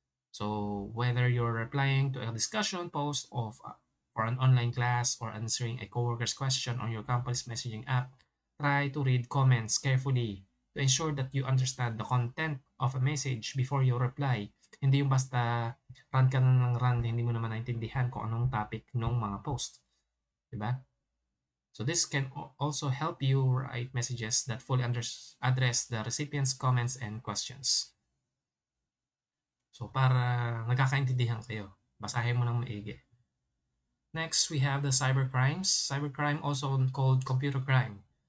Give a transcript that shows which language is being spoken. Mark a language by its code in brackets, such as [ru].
[en] So whether you're replying to a discussion post for an online class or answering a coworker's question on your company's messaging app, try to read comments carefully to ensure that you understand the content of a message before you reply. [tl] Hindi yung basta run ka na ng run, hindi mo naman naintindihan kung anong topic ng mga post. Diba? [en] So this can also help you write messages that fully address the recipient's comments and questions. So [tl] para nagkakaintindihan kayo Basahin mo ng maigi. [en] Next, we have the cybercrimes. Cybercrime, also called computer crime.